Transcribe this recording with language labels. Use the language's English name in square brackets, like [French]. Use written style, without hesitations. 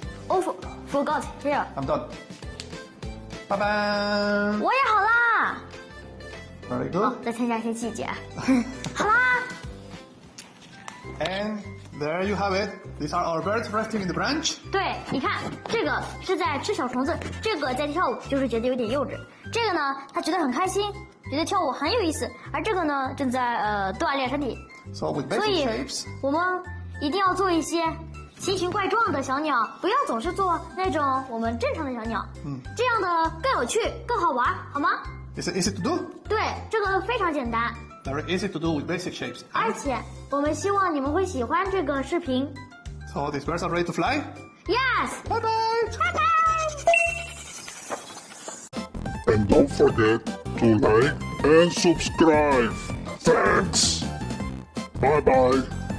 [English] Oh, forgot. Here. I'm done. Bye bye. [Chinese] 我也好啦。 [English] Very good. [Chinese] 再添加一些细节。好啦。 [English] And there you have it. These are our birds resting in the branch. [Chinese] 对，你看，这个是在吃小虫子，这个在跳舞，就是觉得有点幼稚。这个呢，他觉得很开心，觉得跳舞很有意思，而这个呢，正在锻炼身体。 [English] So with [Chinese] 所 [English] basic [Chinese] 以 [English] shapes, [Chinese] 我们一定要做一些奇形怪状的小鸟，不要总是做那种我们正常的小鸟。这样的更有趣，更好玩，好吗？ [English] is it easy to do? [Chinese] 对，这个非常简单， [English] Very easy to do with basic shapes. [Chinese] 而且我们希望你们会喜欢这个视频。 [English] So these birds are ready to fly. Yes， Bye bye. [Chinese] 拜拜。 [English] And don't forget to like and subscribe. Thanks. Bye bye.